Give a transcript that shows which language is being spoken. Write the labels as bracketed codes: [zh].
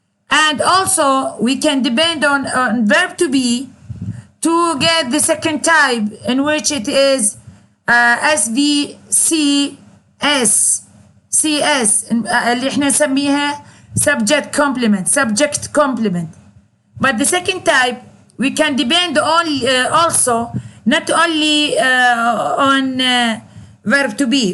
[en] And also we can depend on verb to be to get the second type, in which it is SVCS. [ar] اللي احنا نسميها subject complement. [en] But the second type we can depend also not only on verb to be.